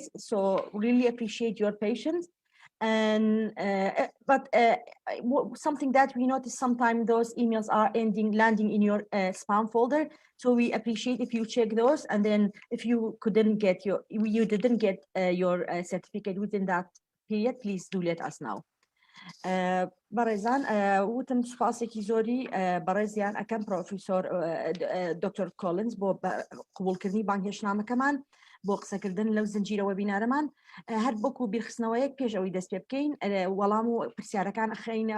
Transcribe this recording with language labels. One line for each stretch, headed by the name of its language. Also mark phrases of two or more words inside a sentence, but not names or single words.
English: So really appreciate your patience. And something that we notice sometimes those emails are landing in your spam folder. So we appreciate if you check those, and then if you didn't get your certificate within that period, please do let us know.
Central Kurdish: بەڕێزان وتم سوپاسێکی زۆری بەڕێزیان ئەەکەم پرۆفیسۆر دکتۆر کۆلنز بۆ قبولکردنی بانگهێشتنامەکەمان بۆ قسەکردن لەو زنجیرەوە بینارەمان هەر بۆکو بیرخستنەوەیەک پێش ئەوەی دەست پێ بکەین وەڵام و پرسیارەکان خەینە